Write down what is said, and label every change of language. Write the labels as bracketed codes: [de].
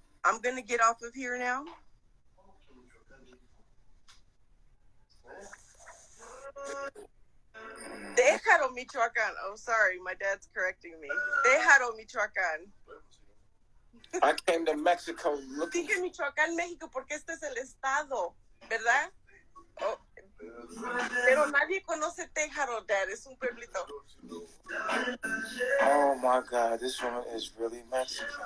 [en] I'm going to get off of here now. Déjalo, Michoacán. Oh, sorry. My dad's correcting me. Déjalo, Michoacán. I came to Mexico looking [es] Dije Michoacán, México, porque este es el estado, ¿verdad? Oh. Pero nadie conoce Tejaro, Dad. Es un pueblito. [en] Oh my God, this woman is really Mexican.